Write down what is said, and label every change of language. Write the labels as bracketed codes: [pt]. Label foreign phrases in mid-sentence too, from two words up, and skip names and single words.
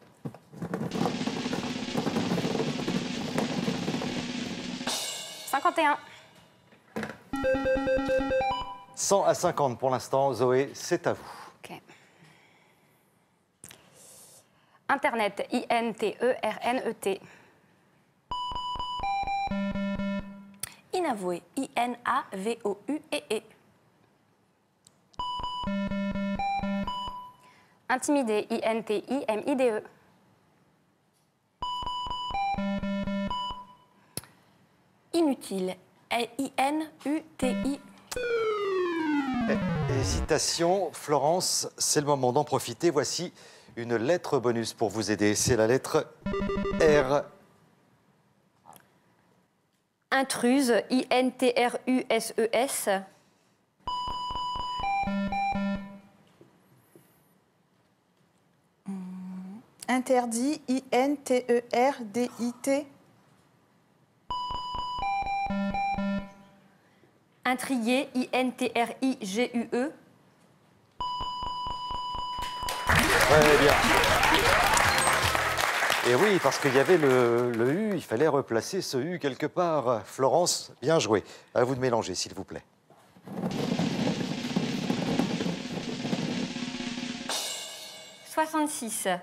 [fr] « 51. 100 à 50 pour l'instant. Zoé, c'est à vous. Ok. Internet, I-N-T-E-R-N-E-T. Inavoué, I-N-A-V-O-U-E-E. Intimidé, I-N-T-I-M-I-D-E. Inutile, I-N-U-T-I. Hésitation, Florence, c'est le moment d'en profiter. Voici une lettre bonus pour vous aider. C'est la lettre R. Intruse, I-N-T-R-U-S-E-S. Interdit, I-N-T-E-R-D-I-T. Intrigué, I-N-T-R-I-G-U-E. Très bien. Et oui, parce qu'il y avait le U, il fallait replacer ce U quelque part. Florence, bien joué. À vous de mélanger, s'il vous plaît. « 66.